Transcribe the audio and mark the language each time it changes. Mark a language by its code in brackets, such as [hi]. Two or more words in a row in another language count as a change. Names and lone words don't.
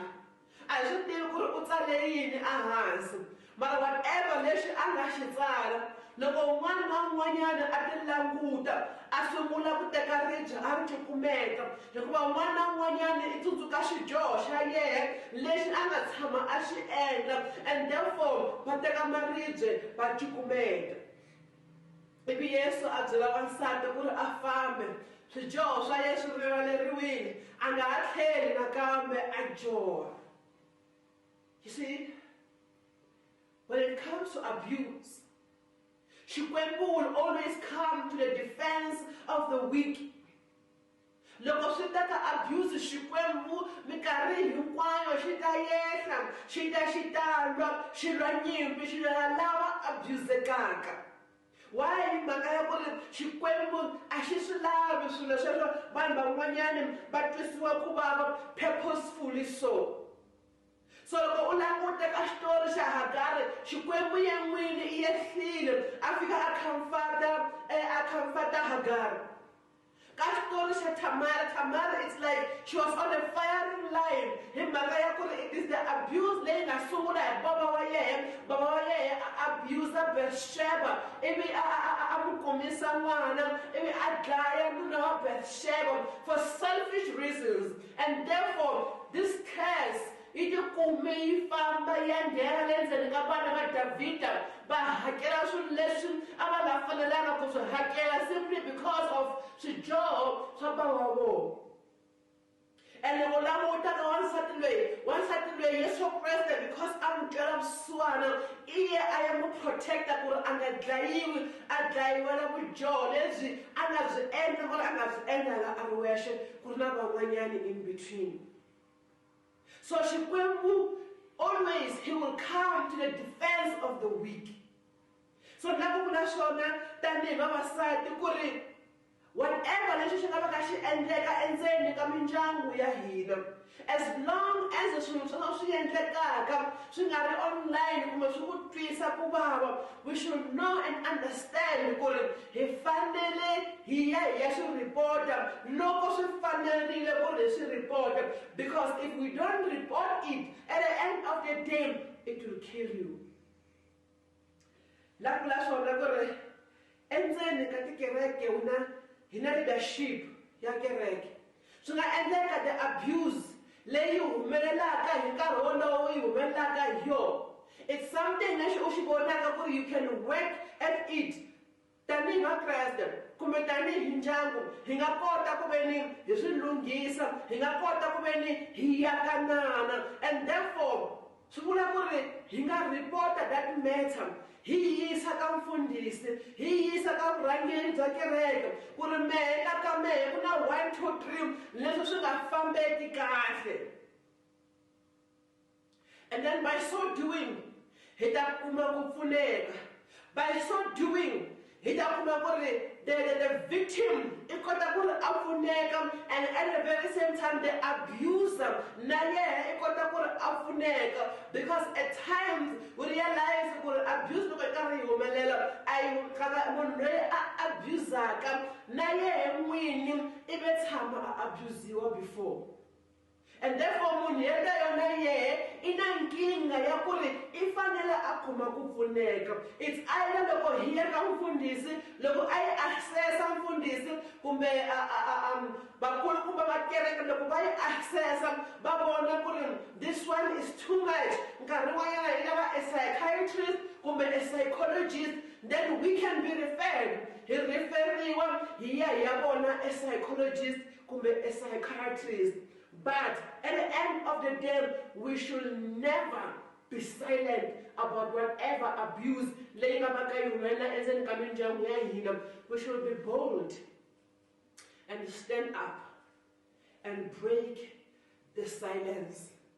[ts] A hi swi tivi ku ri u tsale yini ehansi, mara whatever leswi a nga xi tsala, loko un'wana na un'wanyana a ti languta a sungula ku teka ribye a ri cukumeta, hikuva un'wana na un'wanyana i tsundzuka xidyoho xa yehe lexi a nga tshama a xi endla, [en] and therefore [ts] va teka maribye va cukumeta. Ivi Yesu a byela wansati ku ri a fambe, swidyoho swa yehe swi rivaleriwile, a nga ha tlheli nakambe a joha. [en] You see, when it comes to abuse, Xikwembu will always come to the defense of the weak. [ts] Loko swi ta ka abuse, Xikwembu minkarhi hinkwayo xi ta yehla, xi ta xitalwa, xi lwa nyimpi, xi lwa lava abuzekaka. Why hi mhaka ya ku ri Xikwembu a xi swi lavi swilo sweswo vanhu van'wanyana va twisiwa ku vava [en] purposefully so. [ts] So loko u languta ka xitori xa Hagari, Xikwembu ye n'wini i yehlile a fika a comforta Hagari. [en] Ka xitori xa Tamara, it's like she was on a firing line [ts] hi mhaka ya ku ri [en] it is the [ts] abuse leyi nga sungula hi baba wa yehe a abusa Bathsheba, ivi a n'wi kumisa n'wana, ivi a dlaya nuna wa Bathsheba [en] for selfish reasons, and therefore this curse [ts] yi ti kume yi famba ya nghena le ndzeni ka vana va Davida va hakela swilo leswi a va nga fanelanga ku swi hakela [en] simply because of [ts] swidyoho swa bava vona. And loko languta ka wansati loyi Yesu Kreste because a n'wi twela vusiwana iye a ya n'wi protecta ku ri a nga dlayiwi a dlayiwela vudyoho lebyi a nga byi endla ku ri a nga byi endlanga a ri wexe ku ri na van'wanyani [en] in between. So Xikwembu, always he will come to the defense of the weak. [ts] So loko ku na swona tanihi vavasati ku ri whatever leswi xi nga va ka xi endleka endzeni ka mindyangu ya hina, [en] as long as [ts] swilo swo swi endlekaka swi nga ri online kumbe swi ku twisa ku vava, [en] we should know and understand [ts] ku ri hi fanele hi ya swi report-a [en] loko swi fanerile ku ri swi report-a, because if we don't report it, at the end of the day it will kill you. [ts] La kula swona ku ri endzeni ka tikereke hina leadership ya kereke swi nga endleka the abuse leyi humelelaka hi nkarhi wolowo yi humelelaka hi yona. [en] It's something [ts] lexi u xi vonaka ku ri [en] you can work at it [ts] tanihi vakreste kumbe tanihi ndyangu hi nga kota ku veni hi swi lunghisa, hi nga kota ku veni hi yakanana, [en] and therefore [ts] swi vula ku ri hi nga [en] report that matter, [ts] hi yisa ka mfundhisi, hi yisa ka vurhangeri bya kereke ku ri mehe ka mehe ku na 1 2 3 leswi swi nga fambeki kahle. [en] And then by so doing [ts] hi ta kuma ku pfuneka, [en] by so doing [ts] hi ta kuma ku ri [en] the victim [ts] i kota ku ri a pfuneka, [en] and at the very same time the abuser [ts] na yehe i kota ku ri a pfuneka, [en] because at times we realize [ts] ku ri abuse loko i karhi yi humelela a yi munhu loyi a abusaka na yehe n'wini i ve tshama a abusiwa before. And therefore munhu yeleyo na yehe i na nkingha ya ku ri i fanele a kuma ku pfuneka. [en] It's either [ts] loko hi ya ka mfundhisi, loko a yi accessa mfundhisi kumbe vakulukumba va kereke loko va yi accessa va vona ku ri [en] this one is too much, [ts] nkarhi wanyana hi lava [en] a psychiatrist kumbe a psychologist, then we can be referred. [ts] Hi referiwa hi ya hi ya vona [en] a psychologist [ts] kumbe [en] a psychiatrist. But at the end of the day, we should never be silent about whatever abuse. We should be bold and stand up and break the silence.